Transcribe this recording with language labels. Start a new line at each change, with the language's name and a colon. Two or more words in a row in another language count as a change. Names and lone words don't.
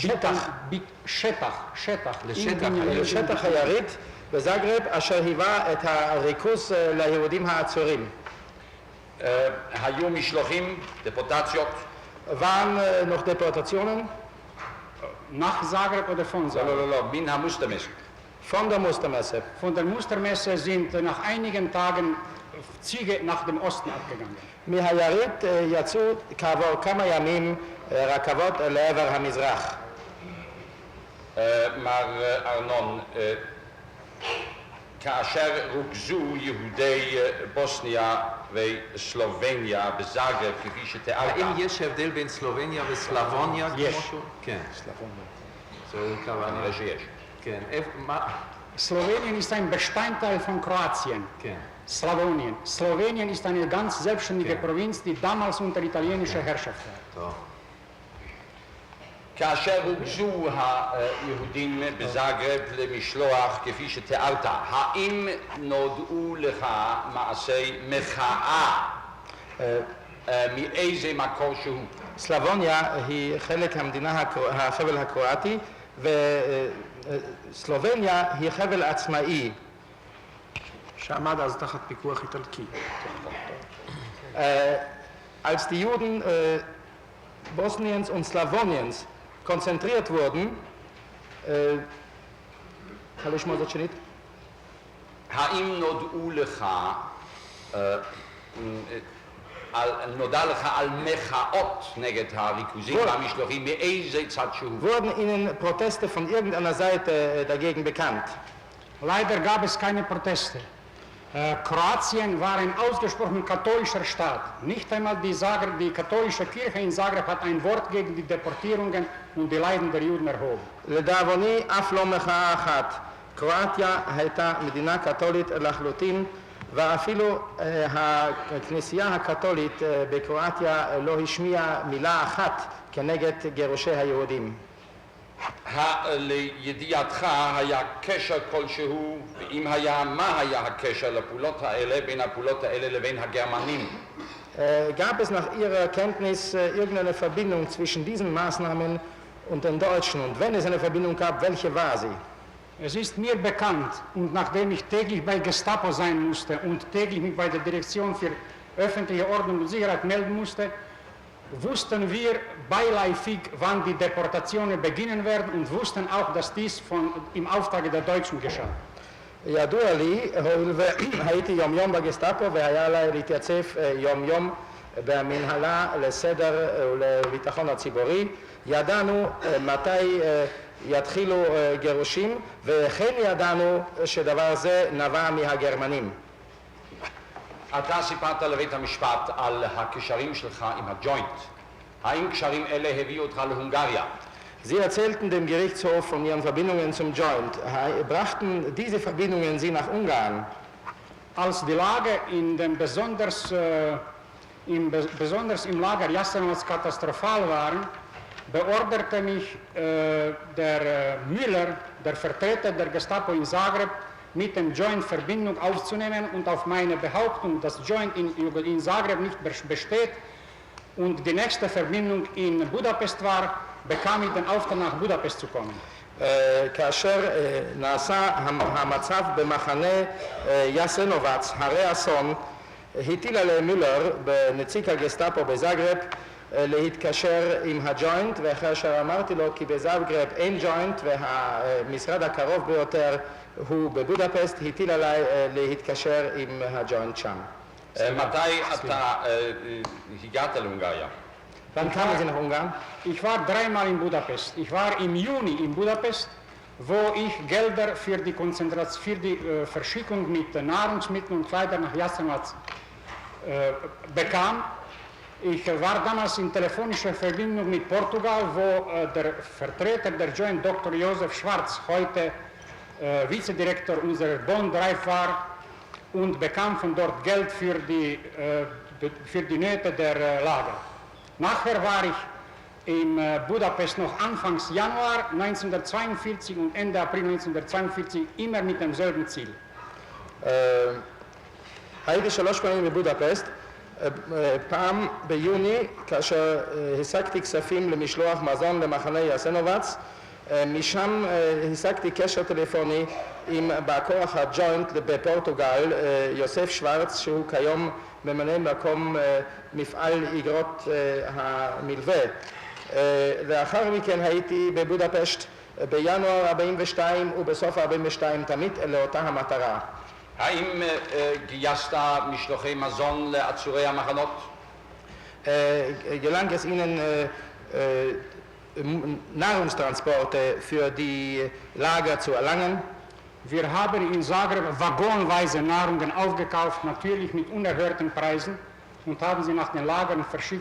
Hebrew: לשטח היריד בזאגרב, אשר היווה את הריכוז ליהודים העצורים. היו משלוחים, דפורטציות?
German: waren noch Deportationen? Nach Zagreb oder von Zagreb?
Hebrew: לא, מן המוסטרמסה.
German: Von der Mustermesse. Von der Mustermesse sind nach einigen Tagen Züge nach dem Osten abgegangen.
Hebrew: מהיריד יצאו כעבור כמה ימים רכבות לעבר המזרח. מר ארנון, כאשר רוכזו יהודי בוסניה וסלובניה בזאגרב כפי שתיארת. האם יש הבדל בין סלובניה וסלבוניה? יש. כן. סלבוניה. כנראה שיש. כן.
German: Slowenien ist ein Bestandteil von Kroatien.
Hebrew: כן.
German: Slawonien. Slowenien ist eine ganz selbstständige Provinz, die damals unter italienischer Herrschaft war.
Hebrew: כאשר רוכזו היהודים בזאגרב למשלוח כפי שתיארת, האם נודעו לך מעשי מחאה מאיזה מקור שהוא? סלבוניה היא חלק המדינה, החבל הקרואטי, וסלובניה היא חבל עצמאי. שעמד אז תחת פיקוח איטלקי.
German: Als die Juden Bosniens und Slawoniens konzentriert wurden,
Hebrew: האם נודעו לך, נודע לך על מחאות נגד הריכוזים והמשלוחים מאיזה צד שהוא?
German: Wurden ihnen Proteste von irgendeiner Seite dagegen bekannt? Leider gab es keine Proteste. Kroatien war ein ausgesprochen katholischer Staat. Nicht einmal die katholische Kirche in Zagreb hat ein Wort gegen die Deportierungen und die Leiden der Juden erhoben.
Hebrew: לדאבוני אף לא מחאה אחת. קרואטיה הייתה מדינה קתולית לחלוטין, ואפילו הכנסייה הקתולית בקרואטיה לא השמיעה מילה אחת כנגד גירושי היהודים. לידיעתך היה קשר כלשהו, ואם היה, מה היה הקשר לפעולות האלה, בין הפעולות האלה לבין הגרמנים?
German: Gab es nach Ihrer Kenntnis irgendeine Verbindung zwischen diesen Maßnahmen und den Deutschen? Und wenn es eine Verbindung gab, welche war sie? Es ist mir bekannt, und nachdem ich täglich bei Gestapo sein musste und täglich mich bei der Direktion für öffentliche Ordnung und Sicherheit melden musste, wussten wir beiläufig, wann die Deportationen beginnen werden und wussten auch, dass dies im Auftrag der Deutschen geschah.
Hebrew: ידוע לי, הואיל והייתי יום יום בגסטאפו והיה עליי להתייצב יום יום במנהלה לסדר ולביטחון הציבורי, ידענו מתי יתחילו גירושים, וכן ידענו שדבר זה נבע מהגרמנים. אתה סיפרת לבית המשפט על הקשרים שלך עם הג'וינט. האם קשרים אלה הביאו אותך להונגריה?
German: Sie erzählten dem Gerichtshof von ihren Verbindungen zum Joint. Brachten diese Verbindungen Sie nach Ungarn? Als die Lage besonders im Lager Jasenovac katastrophal waren, beorderte mich der Müller, der Vertreter der Gestapo in Zagreb, mit dem Joint Verbindung aufzunehmen und auf meine Behauptung, dass Joint in Zagreb nicht besteht und die nächste Verbindung in Budapest war, bekam ich den Auftrag, nach Budapest zu kommen.
Hebrew: כאשר נעשה המצב במחנה יאסנובץ, הרי אסון, הטיל עליהם מילר, בנציג הגסטאפו בזאגרב, להתקשר עם הג'וינט, וכאשר אמרתי לו כי בזאגרב אין ג'וינט והמשרד הקרוב ביותר הוא בבודפסט, הטיל עליי להתקשר עם הג'וינט שם. מתי אתה הגעת להונגריה?
German: Wann kamen Sie nach Ungarn? Ich war dreimal in Budapest. Ich war im Juni in Budapest, wo ich Gelder für die Verschickung mit Nahrungsmitteln und Kleidern nach Jasenovac bekam. Ich war damals in telefonischer Verbindung mit Portugal, wo der Vertreter der Joint Dr. Josef Schwarz, heute Vizedirektor unserer Bonn-Drive war und bekam von dort Geld für die Nöte der Lager. Nachher war ich in Budapest noch Anfangs Januar 1942 und Ende April 1942 immer mit demselben Ziel.
Hebrew: הייתי 3 פעמים בבודפסט, פעם ביוני כאשר השגתי כספים למשלוח מזון למחנה יאסנובץ, משם השגתי קשר טלפוני עם בא כוח הג'וינט בפורטוגל, יוסף שוורץ, שהוא כיום ממלא מקום מפעל איגרות המלווה. לאחר מכן הייתי בבודפשט בינואר 42 ובסוף 42 תמיד לאותה המטרה. האם גייסת משלוחי מזון לעצורי המחנות?
German: gelang es Ihnen Nahrungstransporte für die Lager zu erlangen? Wir haben in Zagreb waggonweise Nahrungen aufgekauft, natürlich mit unerhörten Preisen, und haben sie nach den Lagern verschickt.